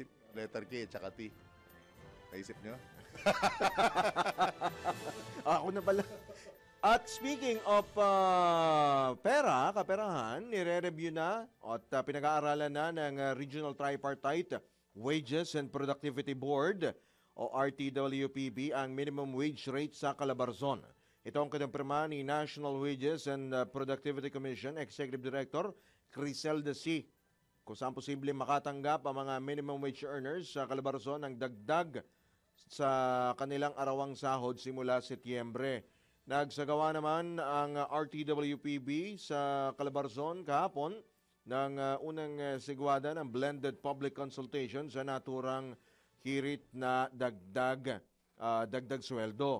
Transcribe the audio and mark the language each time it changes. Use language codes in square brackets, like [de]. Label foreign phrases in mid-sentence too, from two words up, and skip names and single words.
[en] Letter K [tl] at saka T. Naisip nyo? Ako na pala. At [en] speaking of [tl] kaperahan, nire-review na at pinag-aaralan na ng Regional Tripartite Wages and Productivity Board o RTWPB ang [en] minimum wage rate [tl] sa Calabarzon. Ito ang kinumpirma ni National Wages and Productivity Commission Executive Director Criselda C. Kung saan posible makatanggap ang mga [en] minimum wage earners [tl] sa Calabarzon ng dagdag sa kanilang arawang sahod simula Setyembre. Nagsagawa naman ang RTWPB sa Calabarzon kahapon ng unang sigwada ng [en] blended public consultation [tl] sa naturang hirit na dagdag sweldo.